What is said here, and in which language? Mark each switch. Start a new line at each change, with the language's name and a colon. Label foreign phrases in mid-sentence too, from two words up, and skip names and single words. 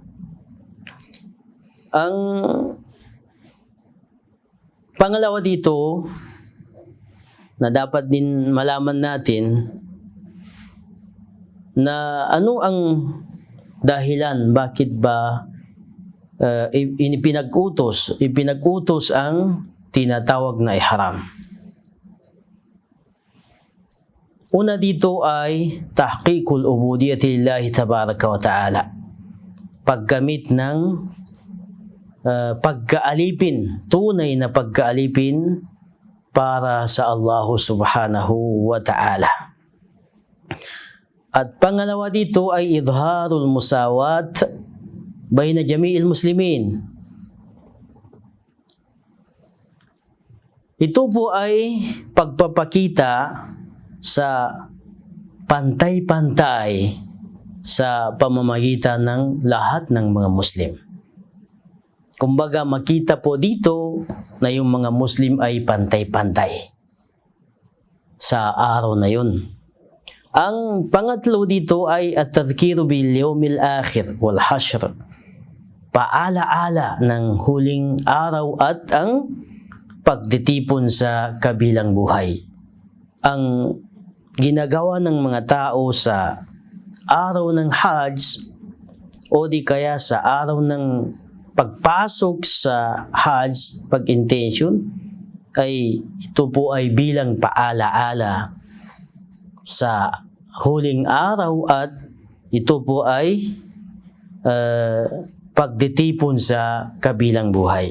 Filipino: Ang pangalawa dito na dapat din malaman natin na ano ang dahilan bakit ba ipinag-utos ang tinatawag na ihram. Una dito ay
Arabic: تحقيق العبودية لله تبارك وتعالى.
Filipino: Paggamit ng pagkaalipin, tunay na pagkaalipin para sa Allah
Arabic: سبحانه وتعالى.
Filipino: At pangalawa dito ay
Arabic: إظهار المساواة بين جميع المسلمين.
Filipino: Ito po ay pagpapakita sa pantay-pantay sa pamamagitan ng lahat ng mga Muslim. Kumbaga makita po dito na yung mga Muslim ay pantay-pantay sa araw na yun. Ang pangatlo dito ay
Arabic: التذكير باليوم الآخر والحشر.
Filipino: Paalaala ng huling araw at ang pagtitipon sa kabilang buhay. Ang ginagawa ng mga tao sa araw ng Hajj o di kaya sa araw ng pagpasok sa Hajj, pag-intention, ay ito po ay bilang paalaala sa huling araw at ito po ay pagtitipon sa kabilang buhay.